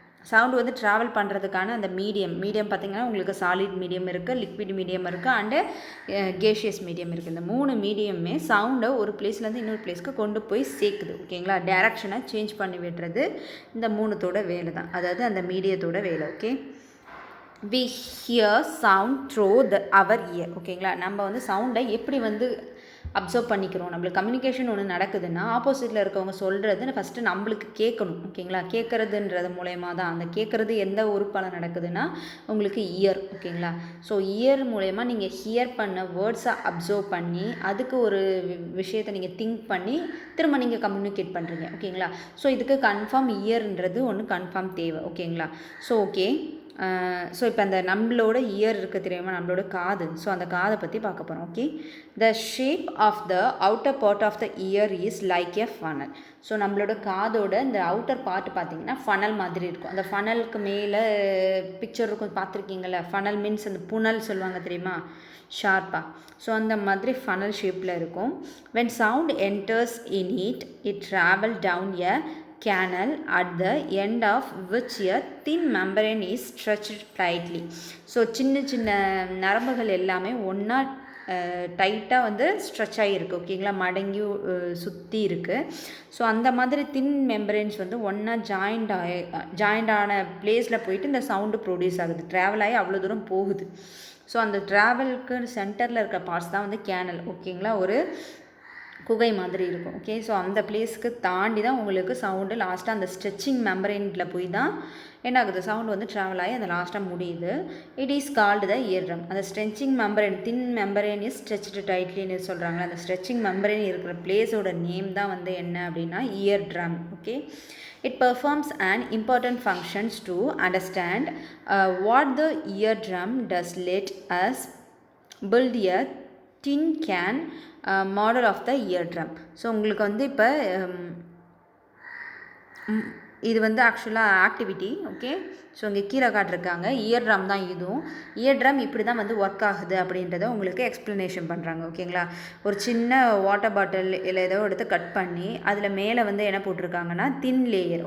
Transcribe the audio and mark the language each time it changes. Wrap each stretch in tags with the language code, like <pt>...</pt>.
<ta>Sound வந்து travel பண்ணுறதுக்கான அந்த மீடியம் பார்த்திங்கன்னா உங்களுக்கு சாலிட் மீடியம் இருக்குது, லிக்விட் மீடியம் இருக்குது, அண்டு கேஷியஸ் மீடியம் இருக்குது. இந்த 3 மீடியமே சவுண்டை ஒரு பிளேஸ்லேருந்து இன்னொரு பிளேஸ்க்கு கொண்டு போய் சேர்க்குது. ஓகேங்களா, டைரக்ஷனை சேஞ்ச் பண்ணி விடுறது இந்த 3தோட வேலை தான், அதாவது அந்த மீடியத்தோட வேலை.</ta> <en>Okay, we hear sound through our ear.</en> <ta>ஓகேங்களா, நம்ம வந்து சவுண்டை எப்படி வந்து அப்சர்வ் பண்ணிக்கிறோம். நம்மளுக்கு கம்யூனிகேஷன் ஒன்று நடக்குதுன்னா ஆப்போசிட்டில் இருக்கவங்க சொல்கிறது ஃபஸ்ட்டு நம்மளுக்கு கேட்கணும். ஓகேங்களா, கேட்குறதுன்றது மூலயமா தான், அந்த கேட்குறது எந்த உறுப்பால் நடக்குதுன்னா உங்களுக்கு இயர். ஓகேங்களா, ஸோ இயர் மூலயமா நீங்கள் ஹியர் பண்ண வேர்ட்ஸை அப்சர்வ் பண்ணி அதுக்கு ஒரு விஷயத்தை நீங்கள் திங்க் பண்ணி திரும்ப நீங்கள் கம்யூனிகேட் பண்ணுறீங்க. ஓகேங்களா, ஸோ இதுக்கு கன்ஃபார்ம் இயர்ன்றது ஒன்று கன்ஃபார்ம் தேவை. ஓகேங்களா, ஸோ ஓகே, ஸோ இப்போ அந்த நம்மளோட இயர் இருக்குது தெரியுமா, நம்மளோட காது. ஸோ அந்த காதை பற்றி பார்க்க போகிறோம்.</ta> <en>Okay, the shape of the outer part of the ear is like a funnel.</en> <ta>So நம்மளோட காதோட இந்த அவுட்டர் பார்ட் பார்த்திங்கன்னா ஃபனல் மாதிரி இருக்கும். அந்த ஃபனலுக்கு மேலே பிக்சர் இருக்கும், பார்த்துருக்கீங்களா? ஃபனல் மீன்ஸ் அந்த புனல் சொல்லுவாங்க தெரியுமா, ஷார்ப்பாக. ஸோ அந்த மாதிரி ஃபனல் ஷேப்பில் இருக்கும்.</ta> <en>When sound enters in it travel down a canal at the end of which a thin membrane is stretched tightly.</en> <ta>So சின்ன சின்ன நரம்புகள் எல்லாமே ஒன்றா டைட்டாக வந்து ஸ்ட்ரெச் ஆகிருக்கு. ஓகேங்களா, மடங்கி சுற்றி இருக்குது. ஸோ அந்த மாதிரி தின் மெம்பரேன்ஸ் வந்து ஒன்றா ஜாயிண்டான பிளேஸில் போயிட்டு இந்த சவுண்டு ப்ரொடியூஸ் ஆகுது, ட்ராவல் ஆகி அவ்வளோ தூரம் போகுது. ஸோ அந்த ட்ராவலுக்கு சென்டரில் இருக்கிற பார்ட்ஸ் தான் வந்து கேனல். ஓகேங்களா, ஒரு குகை மாதிரி இருக்கும். ஓகே, ஸோ அந்த பிளேஸ்க்கு தாண்டி தான் உங்களுக்கு சவுண்டு லாஸ்ட்டாக அந்த ஸ்ட்ரெச்சிங் மெம்பரேனில் போய் தான் என்ன ஆகுது, சவுண்டு வந்து ட்ராவல் ஆகி அந்த லாஸ்ட்டாக முடியுது.</ta> <en>It is called the eardrum.</en> <ta>அந்த stretching membrane,</ta> <en>thin membrane is stretched</en> <ta>டைட்லின்னு சொல்கிறாங்களா, அந்த ஸ்ட்ரெச்சிங் மெம்பரேன் இருக்கிற பிளேஸோட நேம் தான் வந்து என்ன அப்படின்னா year drum.</ta> <en>Okay, it performs an important functions to understand what the eardrum does. Let us build a tin can model of the eardrum.</en> <ta>So உங்களுக்கு வந்து இப்போ இது வந்து ஆக்சுவலாக ஆக்டிவிட்டி. ஓகே, ஸோ இங்கே கீழே காட்டிருக்காங்க, இயர் ட்ரம் தான் இதுவும். இயர் ட்ரம் இப்படி தான் வந்து ஒர்க் ஆகுது அப்படின்றத உங்களுக்கு எக்ஸ்ப்ளனேஷன் பண்ணுறாங்க. ஓகேங்களா, ஒரு சின்ன வாட்டர் பாட்டில் இல்லை ஏதோ எடுத்து கட் பண்ணி அதில் மேலே வந்து என்ன போட்டிருக்காங்கன்னா தின் லேயர்.</ta>